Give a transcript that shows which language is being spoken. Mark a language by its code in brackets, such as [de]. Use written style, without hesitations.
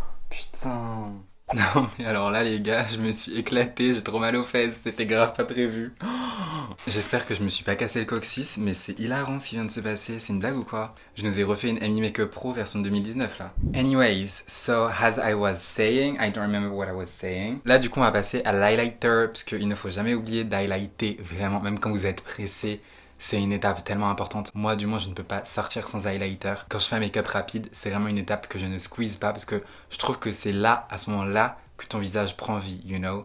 [fr] Putain. Non mais alors là les gars, je me suis éclaté, j'ai trop mal aux fesses, c'était grave pas prévu. J'espère que je me suis pas cassé le coccyx, mais c'est hilarant ce qui vient de se passer, c'est une blague ou quoi? Je nous ai refait une Amy Makeup Pro version 2019 là. [en] Anyways, so as I was saying, I don't remember what I was saying. [fr] Là du coup on va passer à l'highlighter, parce qu'il ne faut jamais oublier d'highlighter vraiment, même quand vous êtes pressé. C'est une étape tellement importante. Moi, du moins, je ne peux pas sortir sans highlighter. Quand je fais un make-up rapide, c'est vraiment une étape que je ne squeeze pas parce que je trouve que c'est là, à ce moment-là, que ton visage prend vie, [en] you know.